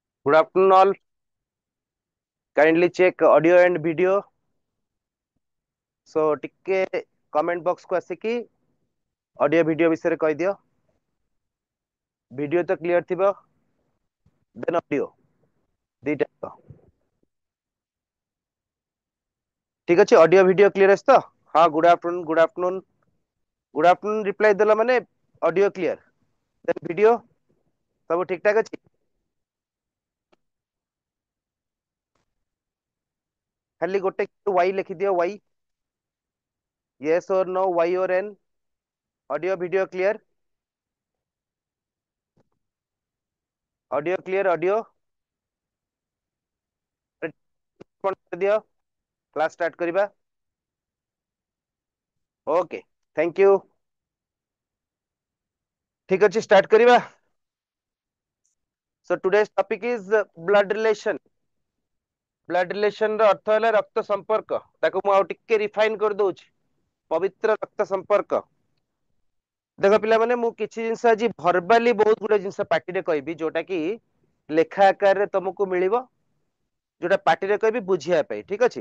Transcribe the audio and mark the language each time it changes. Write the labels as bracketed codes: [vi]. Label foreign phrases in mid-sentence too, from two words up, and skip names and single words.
[en] Good afternoon, all. Kindly check audio and video. [or] So, टिके [en] comment box [or] କୁ ଆସିକି [en] audio video [or] ବିଷୟ କହି ଦିଅ. [en] Video तो clear थिबो. Then audio. [or] ଦିଟା. ଠିକ ଅଛି [en] audio video clear [or] ଅଛି ତ? ହଁ, [en] good afternoon, good afternoon. Good afternoon reply [or] ଦେଲା ମାନେ [en] audio clear. Then video [or] ସବୁ ଠିକ ଠାକ ଅଛି. ଖାଲି ଗୋଟେ y ଲେଖି ଦିଅ y. [en] Yes or no, y or n. Audio video clear. Audio clear audio. [or] Respond କରି ଦିଅ. [en] Class start करिबा. Okay. Thank you. [or] ଠିକ ଅଛି start କରିବା. [en] So today's topic is blood relation. Blood relation [or] ର ଅର୍ଥ ହେଲା ରକ୍ତ ସମ୍ପର୍କ. ତାକୁ ମୁଁ ଆଉ ଟିକେ ରିଫାଇନ କରି ଦଉଛି. ପବିତ୍ର ରକ୍ତ ସମ୍ପର୍କ. ଦେଖ ପିଲାମାନେ ମୁଁ କିଛି ଜିନିଷ ଆଜି ଭର୍ବାଲି ବହୁତ ଗୁଡେ ଜିନିଷ ପାଟିରେ କହିବି ଯୋଉଟା କି ଲେଖା ଆକାରରେ ତମକୁ ମିଳିବ ଯୋଉଟା ପାଟିରେ କହିବି ବୁଝିବା ପାଇଁ ଠିକ ଅଛି.